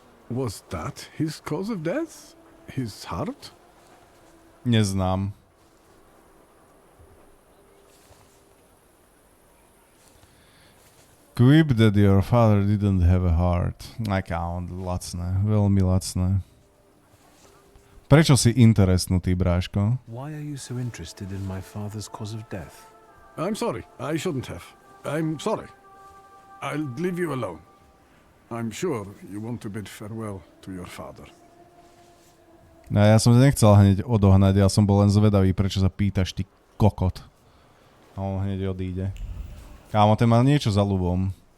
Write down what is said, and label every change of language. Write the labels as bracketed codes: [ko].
[en] Was that his cause of death? His heart? [sk] Neznám. [en] Quip that your father didn't have a heart. [sk] Account, lacné, veľmi lacné. Prečo si interesnutý, bráško? [en] Why are you so interested in my father's cause of death? I'm sorry, I shouldn't have. I'm sorry. I'll leave you alone. I'm sure you want to bid farewell to your father. [sk] No ja som nechcel hneď odohnať, ja som bol len zvedavý, prečo sa pýtaš, ty kokot. A on hneď odíde. Kámo, ten mal niečo za ľubom.